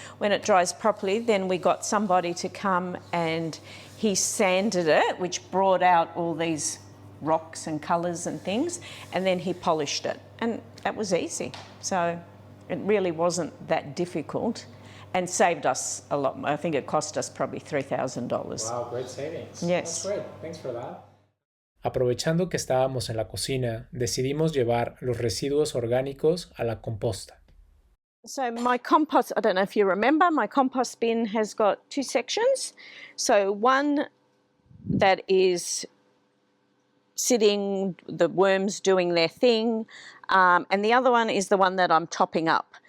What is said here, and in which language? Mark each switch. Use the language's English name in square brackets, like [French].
[English] When it dries properly, then we got somebody to come and he sanded it, which brought out all these rocks and colours and things, and then he polished it. And that was easy. So it really wasn't that difficult and saved us a lot more. I think it cost us probably $3,000. Wow, great savings. Yes. That's great. Thanks for that. [Spanish] Aprovechando que estábamos en la cocina, decidimos llevar los residuos orgánicos a la composta. [English] So my compost, I don't know if you remember, my compost bin has got two sections. So one that is sitting, the worms doing their thing, and the other one is the one that I'm topping up.